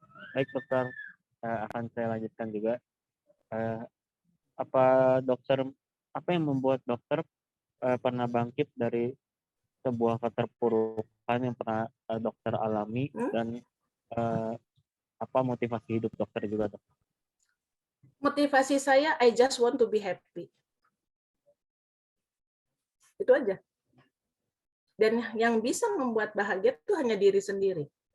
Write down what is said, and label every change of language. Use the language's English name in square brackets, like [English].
[Indonesian] Baik dokter, akan saya lanjutkan juga. Apa yang membuat dokter pernah bangkit dari sebuah keterpurukan yang pernah dokter alami, dan apa motivasi hidup dokter juga, dok? Motivasi saya, [English] I just want to be happy. [Indonesian] Itu aja. Dan yang bisa membuat bahagia itu hanya diri sendiri.